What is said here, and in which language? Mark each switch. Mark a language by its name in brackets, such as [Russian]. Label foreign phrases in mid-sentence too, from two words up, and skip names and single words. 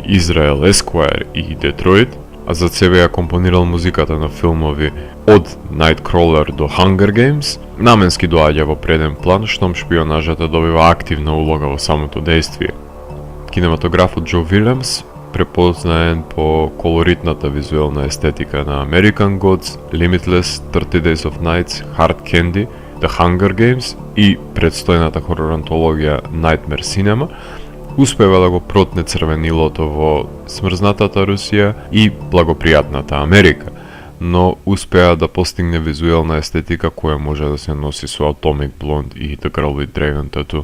[Macedonian] Израел Есквајр и Детройт, а за себе ја компонирал музиката на филмови од Nightcrawler до Hunger Games, наменски доаѓа во преден план штом шпионажата добива активна улога во самото дејствие. Кинематографот Џо Вилемс, препознаен по колоритната визуелна естетика на American Gods, Limitless, 30 Days of Nights, Hard Candy, The Hunger Games и предстојната хорор антологија Nightmare Cinema, успева да го протне црвенилото во смрзнатата Русија и благопријатната Америка, но успеа да постигне визуелна естетика која може да се носи со Atomic Blonde и The Girl with Dragon Tattoo.